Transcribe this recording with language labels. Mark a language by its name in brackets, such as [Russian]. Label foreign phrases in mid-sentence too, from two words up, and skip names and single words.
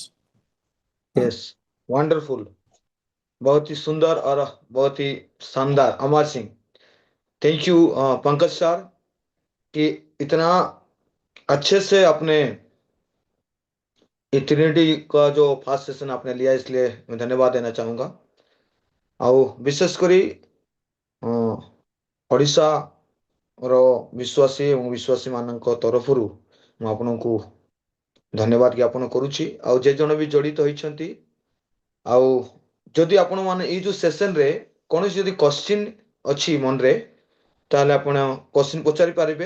[Hindi] यस, वंडरफुल, बहुत ही सुंदर और बहुत ही शानदार। अमर सिंह, [English] thank you [Hindi] पंकज सर, कि इतना अच्छे से अपने ट्रिनिटी का जो [English] first session [Hindi] आपने लिया, इसलिए मैं धन्यवाद देना चाहूँगा। [Odia] ଆଉ ବିଶେଷ କରି ଓଡ଼ିଶାର ବିଶ୍ୱାସୀ ଏବଂ ବିଶ୍ୱାସୀମାନଙ୍କ ତରଫରୁ ମୁଁ ଆପଣଙ୍କୁ ଧନ୍ୟବାଦ ଜ୍ଞାପନ କରୁଛି। ଆଉ ଯେ ଜଣ ବି ଜଡ଼ିତ ହୋଇଛନ୍ତି, ଆଉ ଯଦି ଆପଣମାନେ ଏଇ ଯେଉଁ ସେସନରେ କୌଣସି ଯଦି କ୍ୱେଶ୍ଚିନ୍ ଅଛି ମନରେ, ତାହେଲେ ଆପଣ କ୍ୱେଶ୍ଚିନ୍ ପଚାରି ପାରିବେ।